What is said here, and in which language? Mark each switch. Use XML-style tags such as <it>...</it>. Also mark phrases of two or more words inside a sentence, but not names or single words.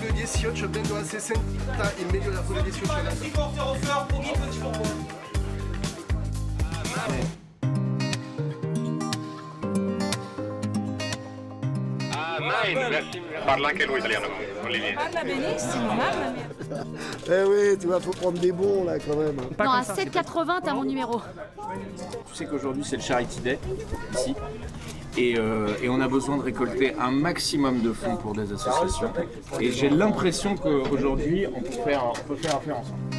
<it>18 vendo a 60 e meglio da quelle 18</it> <fr>Merci.</fr> <it>Parla anche lui italiano, Olivier. Parla benissimo, mamma mia.</it> <fr>Eh oui, tu vois, faut prendre des bons là quand même. Non, à 7,80 t'as mon numéro. Tu sais qu'aujourd'hui c'est le Charity Day, ici. Et on a besoin de récolter un maximum de fonds pour des associations. Et j'ai l'impression qu'aujourd'hui on peut faire affaire ensemble.</fr>